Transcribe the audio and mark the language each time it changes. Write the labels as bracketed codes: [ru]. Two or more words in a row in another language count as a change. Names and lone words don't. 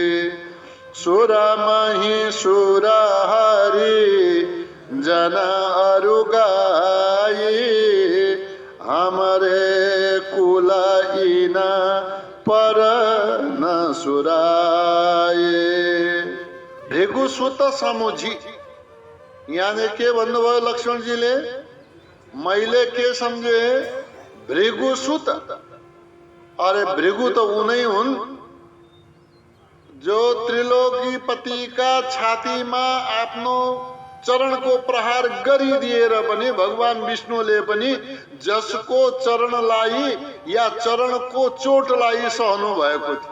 [awa] सुर मही सुर हरि जन अरु गाई, हमरे कुल ईना पर न सुराए। भृगुसुत समुझी, [ne] यानी के भन्नुभयो लक्ष्मणजीले? मैले के सम्झे? भृगुसुत। अरे भृगु त उनै हुन् जो त्रिलोकीपति का छातीमा आफ्नो चरणको प्रहार गरिदिएर पनि भगवान विष्णुले पनि जसको चरणलाई या चरणको चोटलाई सहनु भएको थियो।